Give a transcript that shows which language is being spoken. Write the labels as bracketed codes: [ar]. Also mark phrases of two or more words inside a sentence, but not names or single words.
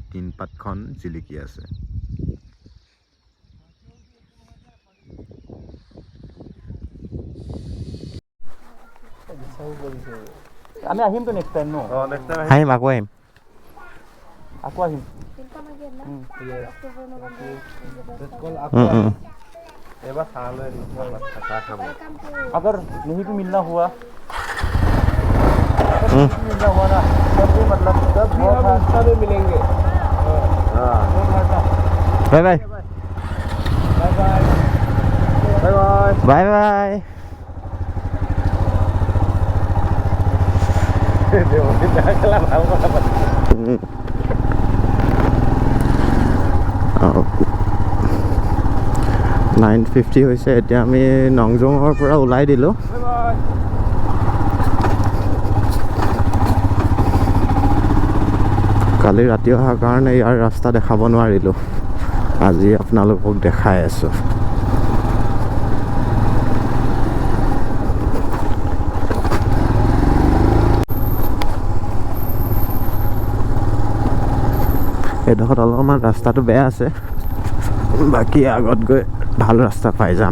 [as] টিনপাতখন জিলিকি আছে। আমি আহিমতো [en] next time [as] ন? আহিম, আকৌ আহিম। আকৌ আহিম। [hi] अगर नहीं भी मिलना हुआ ना तब भी मतलब तब भी हम रास्ता में मिलेंगे। [en] bye bye bye bye bye bye. [as] নাইন 50 হৈছে। এতিয়া আমি নংজঙৰ পৰা ওলাই দিলোঁ। কালি ৰাতি অহাৰ কাৰণে ইয়াৰ ৰাস্তা দেখাব নোৱাৰিলোঁ, আজি আপোনালোকক দেখাই আছোঁ। এইডোখৰত অলপমান ৰাস্তাটো বেয়া আছে, বাকী আগত গৈ ভাল ৰাস্তা পাই যাম।